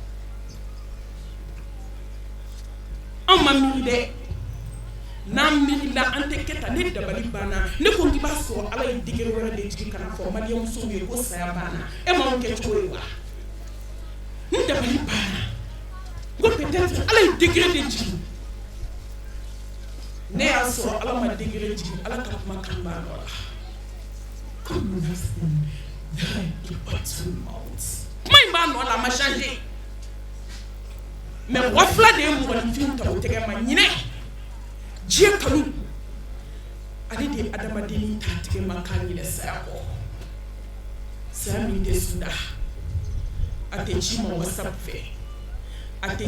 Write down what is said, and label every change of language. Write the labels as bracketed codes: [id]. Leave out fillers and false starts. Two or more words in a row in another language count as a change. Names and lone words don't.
[bm] an ma miiri dɛ n'an miirila an tɛ kɛ tan ne dabali banna ne ko k'i b'a sɔrɔ ala ye degere wɛrɛ de jigin ka na fɔ maliyɛnmusow ye ko saya banna e m'anw kɛ cogo ye wa ne dabali banna ko peut-être ala ye degere de jigin ne y'a sɔrɔ ala ma degere jigin ala ka kuma kan b'a nɔ la [ar] كل نفس ذائقة الموت [bm] kuma in b'a nɔ la a ma changer mais mɔgɔ 2 de ye mɔgɔninfinw ta o tɛgɛ ma ɲinɛ diɲɛ kanu ale de ye adamaden ta tigɛ ma k'a ɲinɛ saya kɔ saya min tɛ sunda a tɛ ci ma whatsapp fɛ a tɛ